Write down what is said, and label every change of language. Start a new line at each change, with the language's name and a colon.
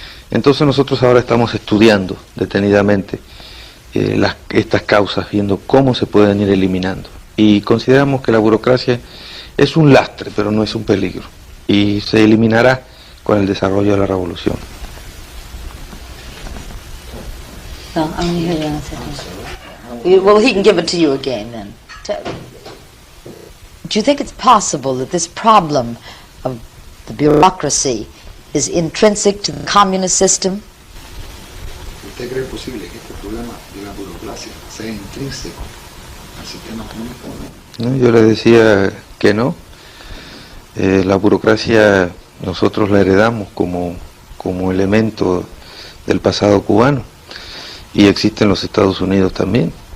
Spanish: Entonces nosotros ahora estamos estudiando detenidamente estas causas, viendo cómo se pueden ir eliminando. Y consideramos que la burocracia es un lastre, pero no es un peligro. Y se eliminará con el desarrollo de la revolución.
English: No, I'm going to hear the answer. Well, he can give it to you again then. Do you think it's possible that this problem of the bureaucracy is intrinsic to the communist system?
Spanish: ¿Usted cree posible que este problema de la burocracia sea intrínseco al sistema comunista? ¿No? Yo le decía que no. La burocracia nosotros la heredamos como elemento del pasado cubano y existe en los Estados Unidos también.